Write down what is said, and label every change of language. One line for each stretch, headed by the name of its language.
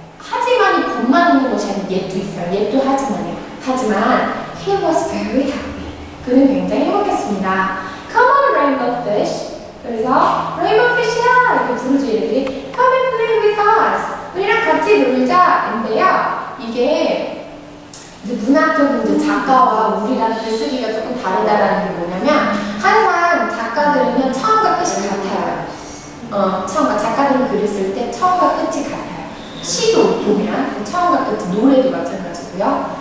Korean: 하지만 이 법만 있는 것이 아니라 yet도 있어요.
English: yet도
Korean: 하지만
English: he was very happy.
Korean: 그는 굉장히 행복했습니다.
English: Come on, rainbow fish.
Korean: 그래서 rainbow fish야 이렇게 부르죠. 얘들이
English: come and play with us.
Korean: 우리랑 같이 놀자인데요. 이게 이제 문학적인 이제 작가와 우리랑 글쓰기가 조금 다르다라는 게 뭐냐면 항상 작가들은요 처음과 끝이 같아요. 작가들은 글을 쓸 때 처음과 끝이 같아요. 시도 보면 처음과 끝이 노래도 마찬가지고요.